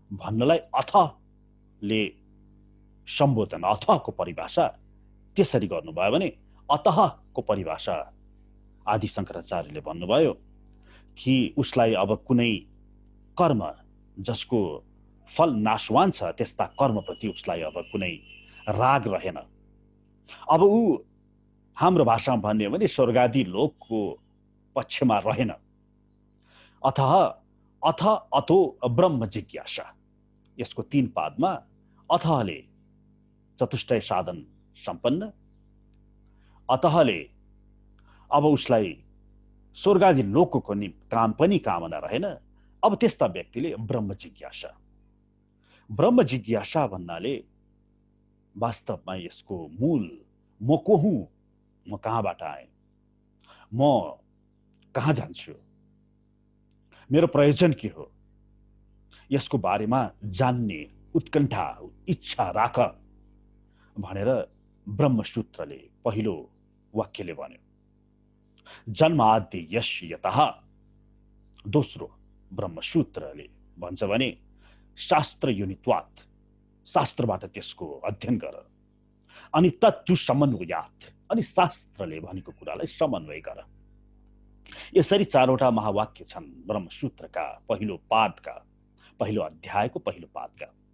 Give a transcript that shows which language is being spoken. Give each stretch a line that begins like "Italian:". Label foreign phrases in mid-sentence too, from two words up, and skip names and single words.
Nepali: भन्नलाई अथले सम्बोधन, अथको परिभाषा त्यसरी गर्नुभयो भने अतःको परिभाषा आदि शङ्कराचार्यले भन्नुभयो कि उसलाई अब कुनै कर्म जसको फल नाशवान छ त्यस्ता कर्मप्रति उसलाई अब कुनै राग रहेन। अब ऊ हाम्रो भाषामा भन्ने हो भने स्वर्गादि लोकको पक्षमा रहेन।
Sanskrit: अथः अथ अतो ब्रह्म जिज्ञासा,
Nepali: यसको 3 पादमा अथले चतुष्टय साधन सम्पन्न, अतःले अब उसलाई स्वर्गादि लोकको काम पनि कामना रहेन। अब त्यस्ता व्यक्तिले ब्रह्म जिज्ञासा, ब्रह्म जिज्ञासा भन्नाले वास्तवमा यसको मूल म को हुँ, म कहाँबाट आएँ, म कहाँ जान्छु, मेरो प्रयोजन के हो, यसको बारेमा जान्ने उत्कण्ठा इच्छा राख भनेर ब्रह्मसूत्रले पहिलो वाक्यले भन्यो।
Sanskrit: जन्मादि यश यतः,
Nepali: दोस्रो ब्रह्मसूत्रले भन्छ भने
Sanskrit: शास्त्र युनित्वात्,
Nepali: शास्त्रबाट त्यसको अध्ययन गर, अनि
Sanskrit: तत्तु समन्वयात्,
Nepali: अनि शास्त्रले भनेको कुरालाई समन्वय गर। यसरी 4वटा महावाक्य छन् ब्रह्मसूत्रका पहिलो पादका, पहिलो अध्यायको पहिलो पादका।